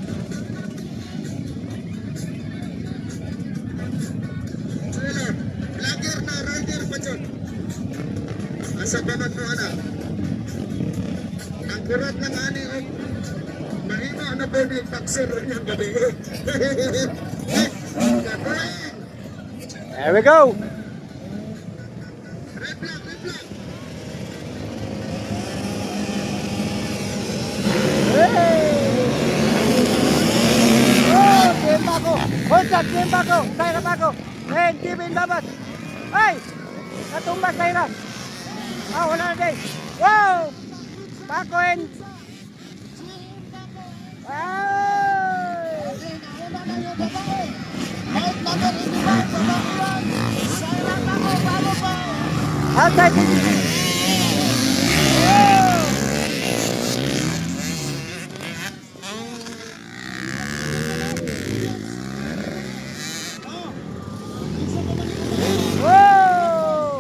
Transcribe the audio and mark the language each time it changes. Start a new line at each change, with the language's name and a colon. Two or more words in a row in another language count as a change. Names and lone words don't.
Cebuano: Vlogger na rider pa dyan. Asa pa man mo anak. Ang kurat lang ani o mahina na po ni taxer niyang gabi.
English: There we go. Red flag, red flag. Oh, Jim Paco. Hold up, Jim Paco. Zyrah Paco. And Kevin Babas. Ay!
Cebuano: Natumbas Zyrah. Wala na din.
English: Wow! Paco and... Outside. Whoa!